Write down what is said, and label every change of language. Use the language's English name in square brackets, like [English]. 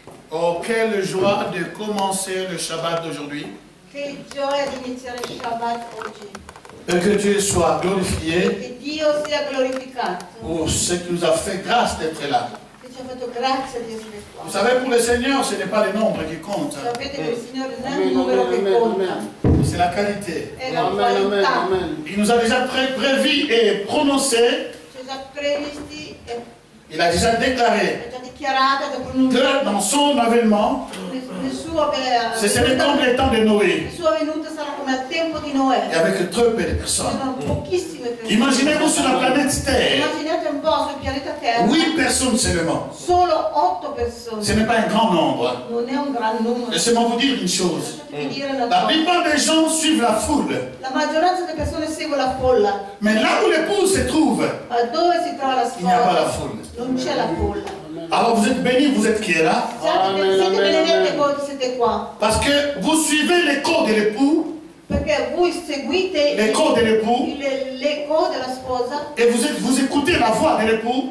[French] Oh, quelle joie de commencer le Shabbat d'aujourd'hui. [Italian] Che gioia di iniziare il Shabbat oggi. [French] Et que Dieu soit glorifié [Italian] Che Dio sia glorificato. [French] pour ce qui nous a fait grâce d'être là. [Italian] Che ci ha fatto grazia di essere qua. [French] Vous savez, pour le Seigneur, ce n'est pas le nombre qui compte, [Italian] Sapete che il Signore non è un numero che conta, [French] c'est la qualité. [Italian] è la Amen, amen, qualità. amen. [French] Il nous a déjà prévu et prononcé, [Italian] Ci ha già previsti e [French] il a déjà déclaré [Italian] è già dichiarata, già [French] que [Italian] pronunciata. [French] dans son avènement, [Italian] Il suo [French] ce serait comme le temps de Noé, [Italian] il suo venuto sarà come al tempo di Noè. [French] et avec très peu de personnes. [Italian] C'erano pochissime persone. [French] Imaginez-vous sur la planète Terre, [Italian] Immaginate un po' sul pianeta Terra. [French] 8 personnes seulement. [Italian] Solo 8 persone. [French] Ce n'est pas un grand nombre. [Italian] Non è un gran numero. [French] Laissez-moi vous dire une chose. [Italian] Lasciatemi dire una [French] La [Italian] cosa. [French] plupart des gens suivent la foule. [Italian] La maggioranza delle persone segue la folla. [French] Mais là où l'épouse se trouve, [Italian] Ma dove si trova la [French] il n'y a pas la [Italian] sposa? [French] foule. [Italian] Non c'è la folla. [French] Alors vous êtes bénis, vous êtes qui est là. [Italian] Siete benedetti voi che siete qua. [French] Parce que vous suivez l'écho de l'époux, [Italian] Perché voi seguite [French] l'écho de l'époux, [Italian] l'eco della sposa [French] et vous écoutez la voix de l'époux